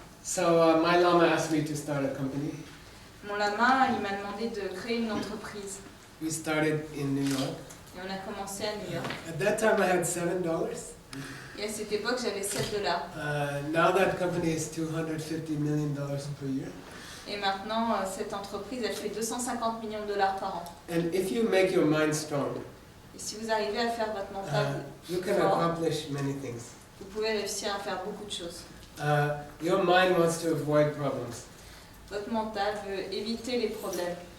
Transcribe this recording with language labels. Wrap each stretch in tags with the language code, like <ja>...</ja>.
<en>So my Lama asked me to start a company.</en> <fr>Mon lama, il m'a demandé de créer une entreprise.</fr> <en>We started in New York.</en> <fr>Et on a commencé à New York.</fr> <en>At that time I had $7.</en> <fr>Et à cette époque, j'avais $7.</fr> <en>Now that company is $250 million per year.</en> <fr>Et maintenant, cette entreprise, elle fait $250 millions par an.</fr> <en>And if you make your mind strong,</en> <fr>Et si vous arrivez à faire votre mental</fr> <en>you can</en> <fr>fort,</fr> <en>accomplish many things.</en> <fr>vous pouvez réussir à faire beaucoup de choses.</fr> <en>Your mind wants to avoid problems.</en> <fr>Votre mental veut éviter les problèmes.</fr>